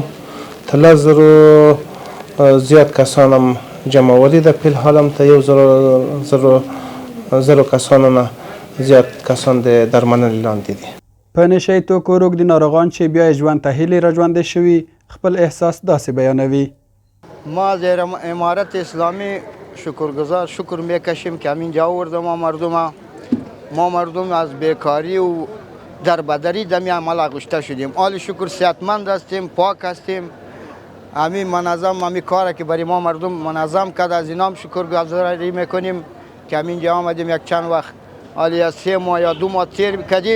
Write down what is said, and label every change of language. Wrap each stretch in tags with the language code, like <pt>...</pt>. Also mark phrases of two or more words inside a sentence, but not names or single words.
<ps>تر 1000 زیات کسان هم جمعولی ده. فلحال هم ته 1000 کسانو نه زیات کسان د درملنې لاندې دي. په نشه توکو روږدي ناروغان چې بیا یې ژوند ته هیلې راژوندی شوي خپل احساس داسې بیانوي.</ps> <fa>ما از امارت اسلامی شکر میکشیم که همینجا آورده ما مردم از بیکاری و دربدری دمی عمل آغشته شدیم. حال شکر صحتمند هستیم، پاک هستیم. همین منظم همین کاری که برای ما مردم منظم کرد از اینام شکرگزاری میکنیم که همینجا آمدیم یک چند وقت حالی از 3 ماه یا 2 ماه تیر کردیم.</fa>